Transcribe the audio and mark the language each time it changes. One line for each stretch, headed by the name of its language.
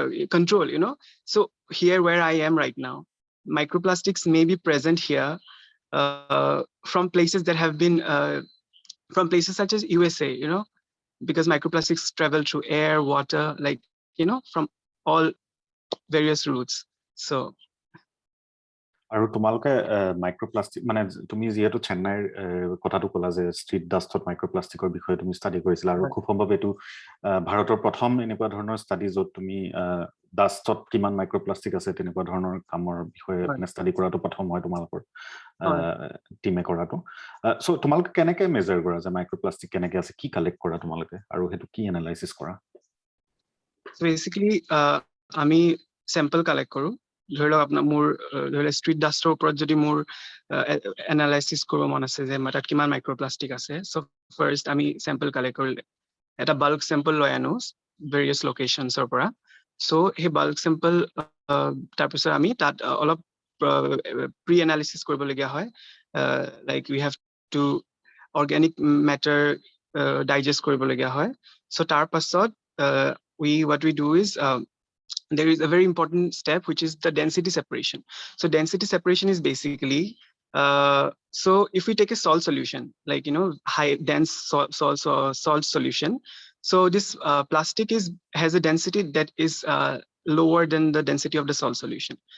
English: control so here where I am right now microplastics may be present here from places that have been from places such as USA because microplastics travel through air water like from all various routes so
Assamese: আৰু তোমালকে microplastic মানে তুমি যেহেতু চেন্নাইৰ কথাটো কলা যে street ডাষ্টত মাইক্ৰোপ্লাষ্টিকৰ বিষয়ে তুমি ষ্টাডি কৰিছিলা আৰু খুব সম্ভৱ এটো ভাৰতৰ প্ৰথম এনেকুৱা ধৰণৰ ষ্টাডি যত তুমি ডাষ্টত কিমান মাইক্ৰোপ্লাষ্টিক আছে তেনেকুৱা ধৰণৰ কামৰ বিষয়ে ষ্টাডি কৰাটো প্ৰথম হয় তোমালোকৰ টিমে কৰাটো সো তোমালকে কেনেকৈ মেজাৰ কৰা যে মাইক্ৰোপ্লাষ্টিক কেনেকৈ আছে কি কালেক্ট কৰা তোমালকে আৰু হেতু কি এনালাইসিস কৰা
English: so basically
Assamese: আমি স্যাম্পল কালেক্ট কৰো ধৰি লওক আপোনাৰ মোৰ ধৰি ষ্ট্ৰীট ডাষ্টৰ ওপৰত যদি মোৰ এনালাইসিস কৰিব মন আছে যে মাটাত কিমান মাইক্ৰোপ্লাষ্টিক আছে সো ফাৰ্স্ট আমি স্যাম্পল কালেক্ট কৰিলে এটা বাল্ক স্যাম্পল লৈ আনো ভেৰিয়াছ লোকেশনছৰ পৰা সো হে বাল্ক স্যাম্পল তাৰ পিছত আমি তাত অলপ প্ৰি এনালাইসিস কৰিব লগিয়া হয়
English: like we have to organic matter
Assamese: digest কৰিবলগীয়া হয়
English: so
Assamese: tar pasot
English: what we do is there is a very important step which is the density separation. So density separation is basically so if we take a salt solution like high dense salt solution, so this plastic has a density that is lower than the density of the salt solution.